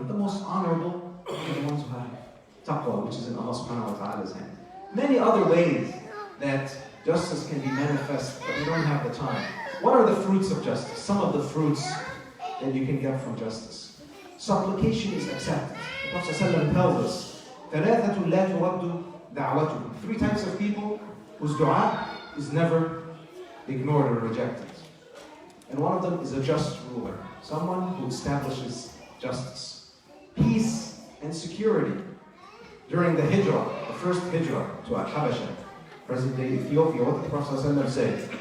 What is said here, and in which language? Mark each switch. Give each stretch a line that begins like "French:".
English: The most honorable are the ones who have taqwa, which is in Allah subhanahu wa ta'ala's hand. Many other ways that justice can be manifest, but we don't have the time. What are the fruits of justice? Some of the fruits that you can get from justice. Supplication is accepted.
Arabic: The Prophet ﷺ tells us, ثَلَاثَةٌ لَا تُرَدُّ دَعْوَتُهُمْ.
English: 3 types of people whose dua is never ignored or rejected. And one of them is a just ruler, someone who establishes justice. Peace and security. During the hijrah, the first hijrah to Al-Habasha, present-day Ethiopia, what did the Prophet ﷺ say?